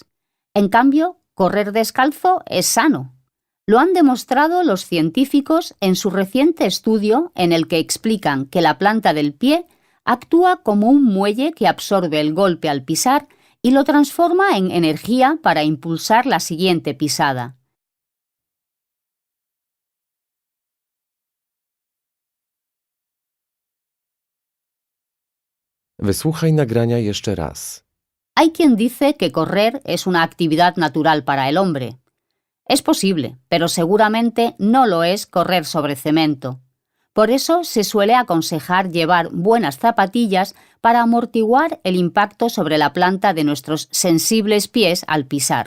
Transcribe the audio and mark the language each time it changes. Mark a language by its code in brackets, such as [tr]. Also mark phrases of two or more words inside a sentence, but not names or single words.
[es] En cambio, correr descalzo es sano. Lo han demostrado los científicos en su reciente estudio en el que explican que la planta del pie actúa como un muelle que absorbe el golpe al pisar y lo transforma en energía para impulsar la siguiente pisada. [pl] Wysłuchaj nagrania jeszcze raz. [es] Hay quien dice que correr es una actividad natural para el hombre. Es posible, pero seguramente no lo es correr sobre cemento. Por eso se suele aconsejar llevar buenas zapatillas para amortiguar el impacto sobre la planta de nuestros sensibles pies al pisar.